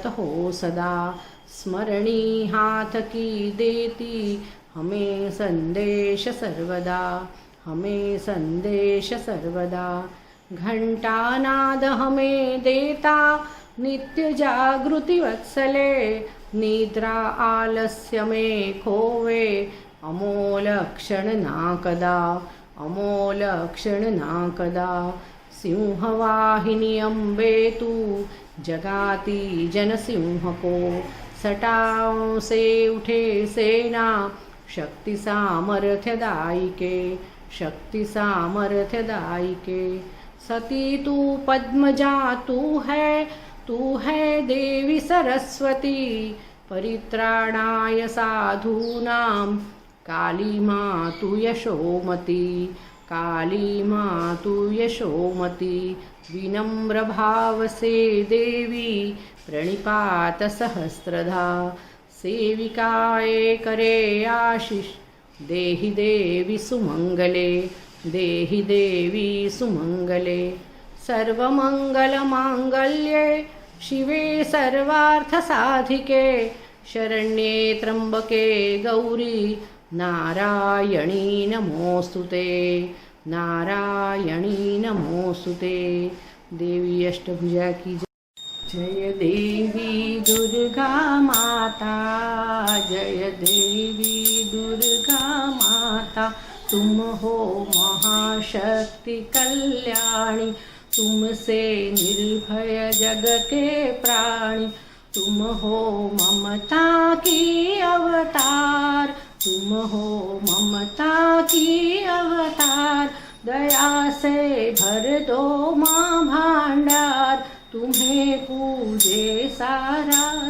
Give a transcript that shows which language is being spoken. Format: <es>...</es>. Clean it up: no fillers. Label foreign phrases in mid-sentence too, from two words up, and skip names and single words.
<hi>हो सदा स्मरणी हाथ की देती हमें संदेश सर्वदा हमें संदेश सर्वदा घंटा नाद हमें देता नित्य जागृति वत्सले निद्रा आलस्य में खोवे अमोल क्षण ना कदा अमोल क्षण ना कदा सिंहवाहिनी अम्बे तू जगाती जन सिंह को सटाओं से उठे सेना शक्ति सामर्थ्य दायिके शक्ति सामर्थ्य दायिके सती तू पद्मजा तू है देवी सरस्वती</hi> <sa>परित्राणाय साधूनां</sa> <hi>काली माँ तू यशोमती काली माँ तू यशोमती विनम्र भाव से देवी प्रणिपात सहस्रधा सेविकाए करे आशीष</hi> <sa>देहि देवी सुमंगले देहि देवी सुमंगले सर्वमंगल मांगल्ये शिवे सर्वार्थ साधिके शरण्ये त्र्यंबके गौरी नारायणी नमोस्तुते नारायणी नमोस्तुते।</sa> <hi>देवी अष्टभुजा की जय देवी दुर्गा माता जय देवी दुर्गा माता तुम हो महाशक्ति कल्याणी तुमसे निर्भय जग के प्राणी तुम हो ममता की अवतार तुम हो ममता की अवतार दया से भर दो माँ भांडार तुम्हें पूजे सारा</hi>